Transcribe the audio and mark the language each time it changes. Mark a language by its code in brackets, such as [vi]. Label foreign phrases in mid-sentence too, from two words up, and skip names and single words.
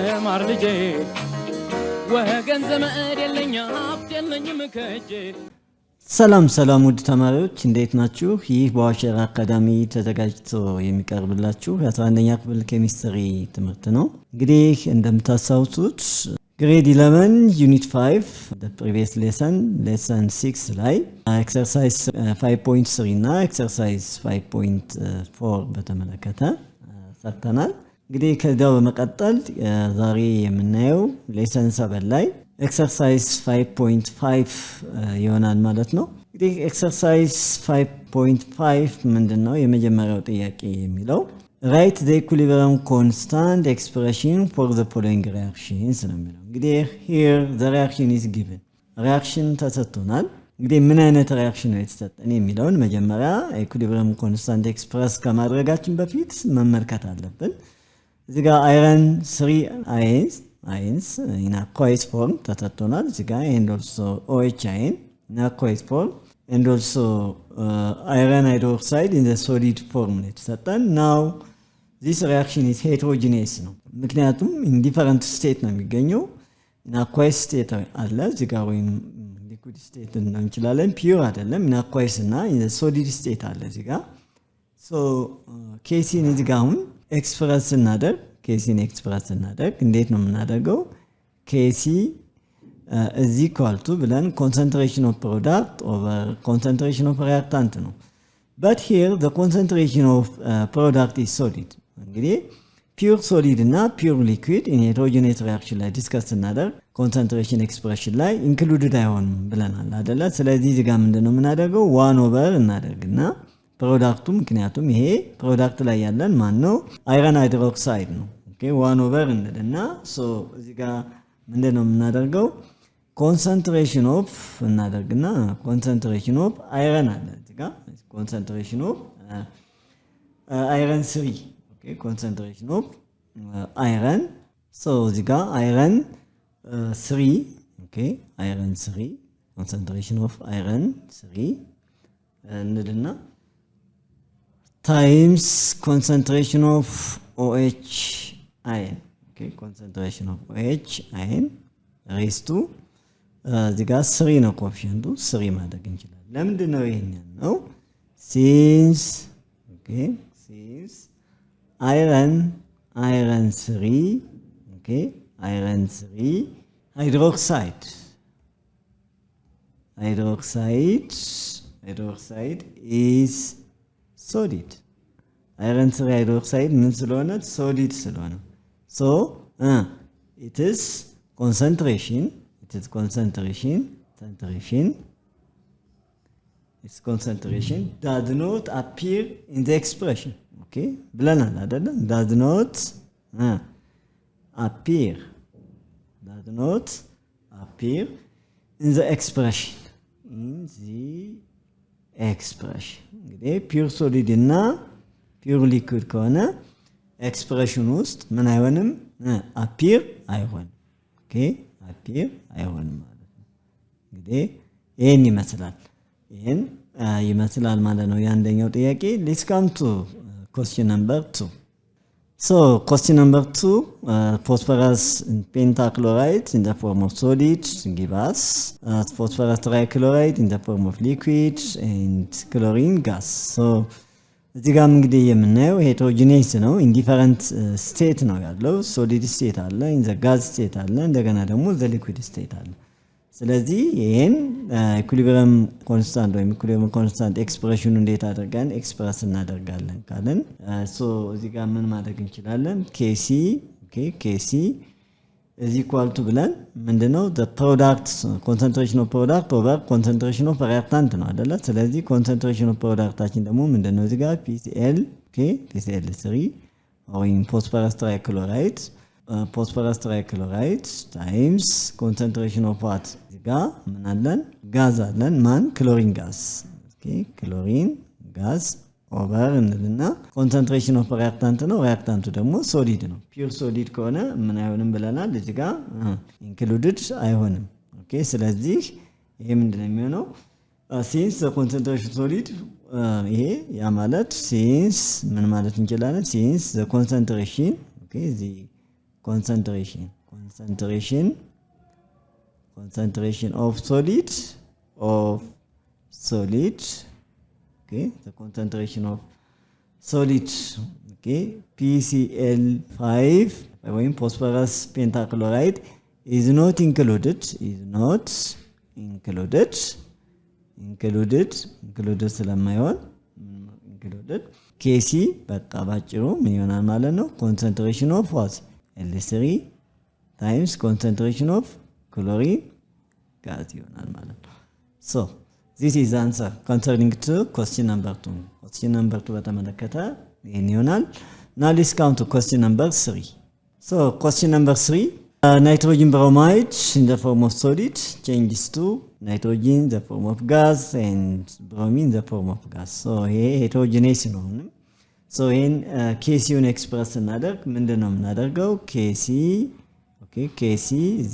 [am] ማር ልጄ ወገን ዘመድ የለኝ ሀብት የለኝም ከእጄ ሰላም ሰላም ውድ ተማሪዎች እንዴት ናችሁ? ይህ በዋሸራ አካዳሚ ተዘጋጅቶ የሚቀርብላችሁ የ11ኛ ክፍል ኬሚስትሪ ትምህርት ነው። እንግዲህ እንደምታስታውሱት ግሬድ 11 ዩኒት 5 [en] the previous lesson [am] 6 ላይ exercise 5.3 እና exercise 5.4 በተመለከተ ሰርተናል። እንግዲህ ከዛው በመቀጠል ዛሬ የምናየው lesson 7 ላይ exercise 5.5 ይሆናል ማለት ነው። እንግዲህ exercise 5.5 ምንድነው? የመጀመሪያው ጥያቄ የሚለው [en] write the equilibrium constant expression for the following reactions [am] ነው የሚለው። እንግዲህ [en] here the reaction is given reaction [am] ተሰጥቶናል። እንግዲህ ምን አይነት [en] reaction [am] ነው የተሰጠን የሚለውን መጀመሪያ [en] equilibrium constant express [am] ከማድረጋችን በፊት መመልከት አለብን። እዚህ ጋር [en] iron 3 ions in aqueous form [am] ተሰጥቶናል። እዚህ ጋር and [en] also OH ion in aqueous form and also iron hydroxide in the solid form [am] ነው የተሰጠን። [en] now this reaction is heterogeneous [am] ነው ምክንያቱም [en] in different state [am] ነው የሚገኘው። [en] in aqueous state [am] አለ እዚህ ጋር ወይም [en] liquid state [am] ነው እንችላለን [en] pure አይደለም in aqueous እና in the solid state [am] አለ እዚህ ጋር [en] so [am] ኬሲን እዚህ ጋር አሁን ኤክስፕረስ እናደርግ ኬሲን ኤክስፕረስ እናደርግ እንዴት ነው የምናደርገው? [en] ኬሲ is equal to ብለን concentration of product over concentration of reactant ነው but here the concentration of product is solid እንግዲህ pure solid እና pure liquid in heterogeneous reaction [am] ላይ ዲስከስ እናደርግ [en] concentration expression ላይ included [am] አይሆንም ብለናል አይደለ? ስለዚህ እዚህ ጋር ምንድነው የምናደርገው 1 over እናደርግና ፕሮዳክቱ ምክንያቱም ይሄ ፕሮዳክት ላይ ያለን ማን ነው? አይረን ሃይድሮክሳይድ ነው። ኦኬ 1 over እንልና ሶ እዚህ ጋር ምንድነው የምናደርገው? [en] concentration of እናደርግና concentration of iron [am] አለ እዚህ ጋር [en] concentration of iron 3 okay concentration of iron so [am] እዚህ ጋር [en] iron 3 okay iron 3 concentration of iron 3 እንልና times concentration of OH ion okay concentration of OH ion raised to [am] እዚህ ጋር [en] 3 [am] ነው ኮኤፊሺየንቱ 3 ማድረግ እንችላለን። ለምንድን ነው ይሄንን ነው? [en] since okay since iron 3 okay iron 3 hydroxide is solid iron 3 hydroxide [am] ምን ስለሆነ [en] solid ስለሆነ so it is concentration its concentration does not appear in the expression okay [am] ብለናል አይደል? [en] does not appear in the expression እንግዲህ pure solid እና pure liquid [am] ከሆነ ኤክስፕሬሽን ውስጥ ምን አይሆንም? appear አይሆንም okay appear አይሆንም ማለት ነው። እንግዲህ ይሄን ይመስላል ማለት ነው የአንደኛው ጥያቄ። [en] let's come to question number 2. so question number 2 phosphorus pentachloride in the form of solid give us phosphorus trichloride in the form of liquid and chlorine gas. [am] so እዚህ ጋር እንግዲህ የምናየው ሄተሮጂኔስ ነው [en] in different state [am] ነው ያለው [en] solid state [am] አለ [en] in the gas state [am] አለ እንደገና ደግሞ [en] the liquid state [am] አለ። ስለዚህ ይሄን [en] equilibrium constant [am] ወይ [en] equilibrium constant [am] ኤክስፕሬሽኑ እንዴት አድርገን ኤክስፕረስ እናደርጋለን ካለን ሶ እዚህ ጋር ምን ማድረግ እንችላለን? [en] ኬሲ is equal to [am] ብለን ምንድነው [en] the product concentration of product over concentration of reactant [am] ነው አይደለ? [en] ስለዚህ concentration of productችን [am] ደግሞ ምንድነው እዚህ ጋር [en] PCl PCl3 or in phosphorus trichloride times concentration of what [am] እዚህ ጋር ምን አለን? ጋዝ አለን ማን? [en] chlorine gas okay chlorine gas over [am] እንልና [en] concentration of reactant [am] ነው reactant ደግሞ solid ነው [en] pure solid [am] ከሆነ ምን አይሆንም ብለናል እዚህ ጋር included አይሆንም okay ስለዚህ ይሄ ምንድነው የሚሆነው [en] since the concentration solid [am] ይሄ ያ ማለት [en] since [am] ምን ማለት እንችላለን [en] since the concentration okay the concentration concentration of solid, okay, the concentration of solid, okay, PCl5 ወይም phosphorus pentachloride is not included ስለማይሆን included Kc [am] በቃ ባጭሩ ምን ይሆናል ማለት ነው [en] concentration of what L3 times concentration of chlorine gas [am] ይሆናል ማለት ነው [en] so this is answer concerning to question number 2 [am] በተመለከተ ይሄን ይሆናል [en] now let's come to question number 3 so question number 3 nitrogen bromide in the form of solid changes to nitrogen in the form of gas and bromine in the form of gas so here heterogeneous ነው so in Kc express [am] እናደርግ ምንድነው የምናደርገው [en] Kc okay Kc is